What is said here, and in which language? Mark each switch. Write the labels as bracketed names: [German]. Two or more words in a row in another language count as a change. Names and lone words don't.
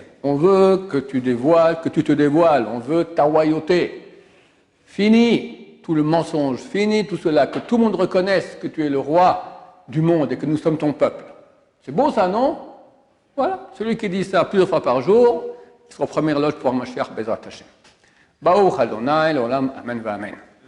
[French] On veut que tu te dévoiles, on veut ta royauté. Fini tout le mensonge, fini tout cela, que tout le monde reconnaisse que tu es le roi du monde et que nous sommes ton peuple. C'est beau ça, non? Voilà, celui qui dit ça plusieurs fois par jour, il sera en première loge pour [Hebrew] משיח בעזרת השם. ברוך אדני לעולם אמן ואמן.